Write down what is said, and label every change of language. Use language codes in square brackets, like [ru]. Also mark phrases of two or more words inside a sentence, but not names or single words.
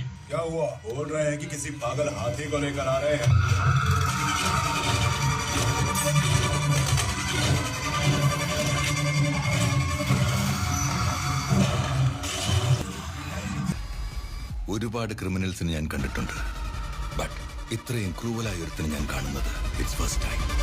[hi] क्या हुआ? बोल रहे हैं कि किसी पागल हाथी को लेकर आ रहे हैं। [ml] ഒരുപാട് ക്രിമിനൽസിനെ ഞാൻ കണ്ടിട്ടുണ്ട്, ബട്ട് ഇത്രയും ക്രൂവലായ ഒരുത്തിനെ ഞാൻ കാണുന്നത് [en] it's first time.